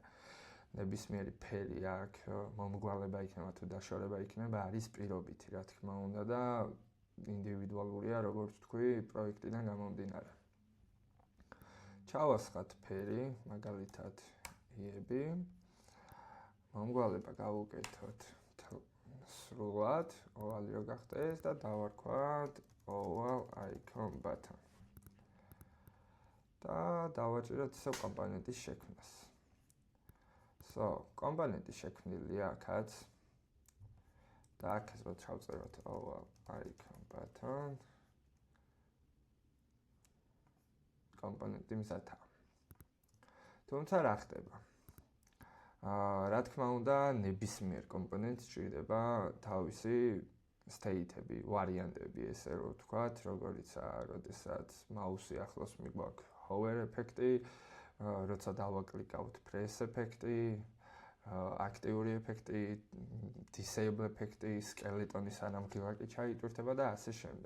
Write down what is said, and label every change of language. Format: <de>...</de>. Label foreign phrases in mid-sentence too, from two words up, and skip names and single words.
<ka>ნებისმიერი ფერი აქ მომგვალება იქნება თუ დაშორება იქნება არის პირობითი, რა თქმა უნდა და ინდივიდუალურია, როგორც თქვი, პროექტიდან გამომდინარე. ჩავასხათ ფერი, მაგალითად იები. მომგვალება გავუკეთოთ სრულად, ovali რო გახდეს და დავარქვათ</ka> <en>oval icon button.</en> <ka>და დავაჭიროთ ისევ კომპონენტის შექმნას. კომპონენტი შექმნილია აქაც. და აქ ესე ჩავწეროთ</ka> <en>oval icon button.</en> <ka>კომპონენტი მზადაა. თუმცა რა ხდება? რა თქმა უნდა, ნებისმიერ კომპონენტს ჭირდება თავისი state-ები, ვარიანტები, ესე რომ ვთქვათ, როგორიცაა, როდესაც მაუსი ახლოს მიგვაქვს hover ეფექტი, როცა დავაკლიკავთ press ეფექტი, აქტიური ეფექტი, disable ეფექტი, სკელეტონის ანამღილაკი ჩაიტვირთება და ასე შემდეგ.</ka>